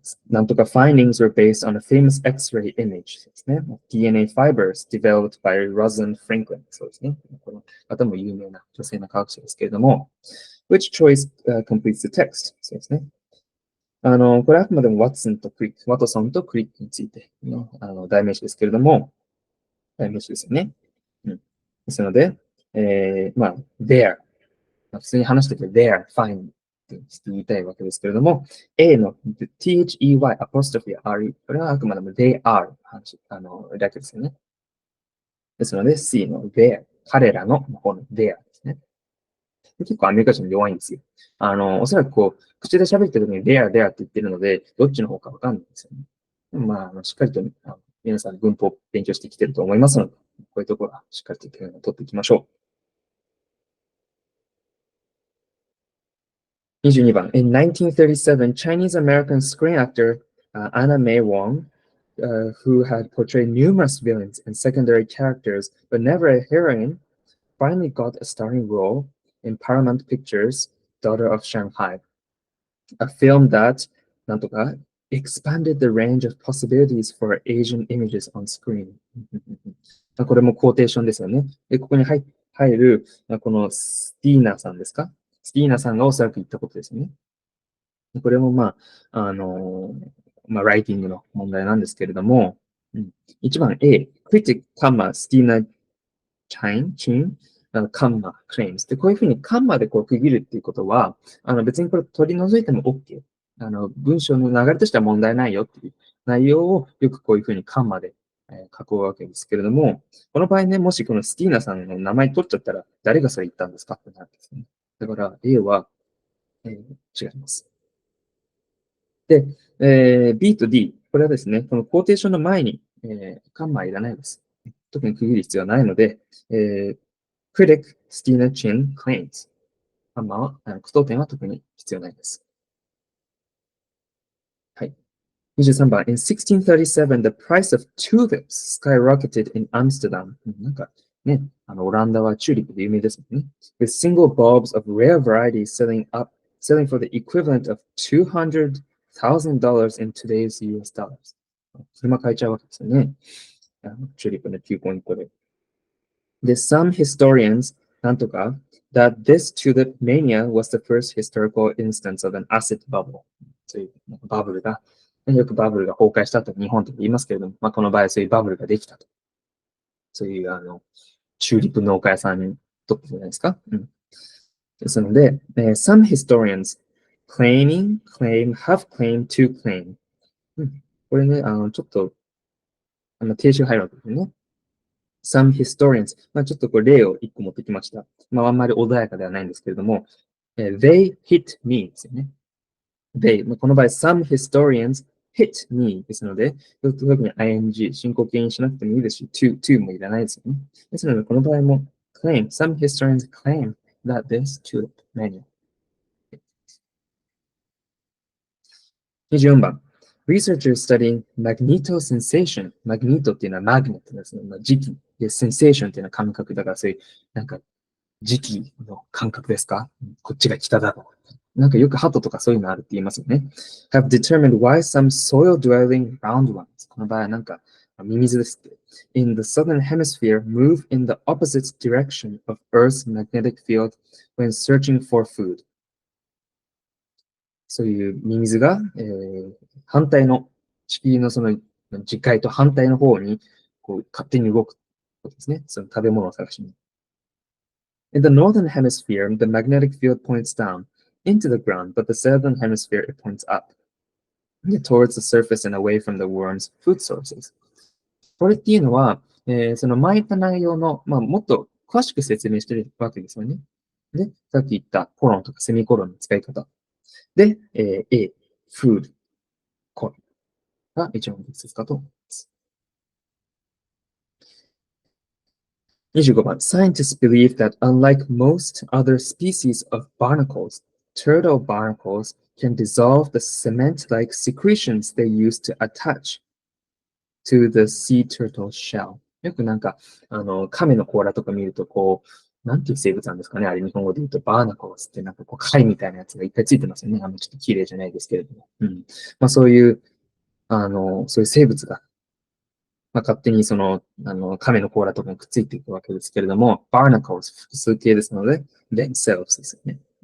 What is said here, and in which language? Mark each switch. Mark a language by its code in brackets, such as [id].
[ja] なんとか [en] findings were based on a famous X-ray image [ja] ですね。 [en] DNA fibers developed by Rosalind Franklin [ja] そうですね。この方も有名な女性の科学者ですけれども、 [en] which choice completes the text [ja] そうですね。これはあくまでもワトソンとクリックについての代名詞ですけれども、代名詞ですよね。ですので、there、普通に話してて [en] there, fine [ja] って言いたいわけですけれども、A の they, apostrophe r、これはあくまでも they are だけですよね。ですので C の there、彼らの方の there ですね。結構アメリカ人弱いんですよ。おそらく口で喋ってる時に there って言ってるので、どっちの方かわかんないんですよね。でもしっかりと皆さん文法を勉強してきてると思いますので、こういうところはしっかりと取っていきましょう。 22番。 [en] In 1937, Chinese-American screen actor Anna May Wong, who had portrayed numerous villains and secondary characters, but never a heroine, finally got a starring role in Paramount Pictures' Daughter of Shanghai, a film that, [ja] なんとか [en] expanded the range of possibilities for Asian images on screen. [ja] これもコーテーションですよね。で、ここに入る、このスティーナさんですか？スティーナさんがおそらく言ったことですね。これもライティングの問題なんですけれども、 [en] 1番 A、critic, Stina Chin, カンマ、claims。 [ja] で、こういうふうにカンマでこう区切るっていうことは、別にこれ取り除いても OK。文章の流れとしては問題ないよっていう内容をよくこういうふうにカンマで、書くわけですけれども、この場合ね、もしこのスティーナさんの名前取っちゃったら、誰がそれ言ったんですかってなるんですね。だから A は、違います。で、B と D、これはですね、このコーテーションの前に、カンマはいらないです。特に区切る必要はないので、 [en] critic Stina Chin claims。 [ja] カンマは、句読点は特に必要ないです。はい。23番。 [en] In 1637, the price of tulips skyrocketed in Amsterdam. [ja] なんかね、オランダはチューリップで有名ですもんね。 [en] With single bulbs of rare varieties selling for the equivalent of $200,000 in today's US dollars. [ja] 車買えちゃうわけですよね。チューリップの9個1個で。 [en] で、some historians, [ja] なんとか、 [en] that this tulip mania was the first historical instance of an asset bubble. [ja] そういうバブルが、よくバブルが崩壊したと日本と言いますけれども、この場合はそういうバブルができたと。そういうチューリップ農家屋さんにとってじゃないですか。ですので、 [en] some historians claim, have claimed to claim。 [ja] これね、ちょっと、停止が入るわけですね。 [en] some historians。 [ja] ちょっとこれ例を1個持ってきました。あんまり穏やかではないんですけれども、 [en] they hit me [ja] ですよね。 [en] they。 [ja] この場合、 [en] some historians hit me [ja] ですので、特に ing、進行形にしなくてもいいですし、to もいらないですよね。ですので、この場合も [en] claim、some historians claim that this tulip mania。 24番。Researchers studying magnetosensation。 [ja] マグネットっていうのはマグネットですね。磁気。で、sensation っていうのは感覚だから、そういう、磁気の感覚ですか？こっちが北だろう。よく鳩とかそういうのあるって言いますよね。 [en] have determined why some soil-dwelling roundworms。 [ja] この場合はミミズですって。 [en] in the southern hemisphere move in the opposite direction of Earth's magnetic field when searching for food。 [ja] そういうミミズが、反対の地球のその磁界と反対の方にこう勝手に動くことですね。その食べ物を探しに。 [en] In the northern hemisphere, the magnetic field points down into the ground, but the southern hemisphere it points up towards the surface and away from the worm's food sources. [ja] これっていうのは、その前言った内容の、もっと詳しく説明してるわけですよね。で、さっき言ったコロンとかセミコロンの使い方。で、A、food、コロンが一番適切かと思います。 25番。 [en] Scientists believe that unlike most other species of barnacles, turtle barnacles can dissolve the cement-like secretions they use to attach to the sea turtle shell. [ja] よく亀の甲羅とか見ると、なんていう生物なんですかね。あれ、日本語で言うと、バーナコースって貝みたいなやつがいっぱいついてますよね。ちょっと綺麗じゃないですけれども。そういう、そういう生物が、勝手に亀の甲羅とかにくっついていくわけですけれども、barnacles 複数形ですので、themselves ですよね。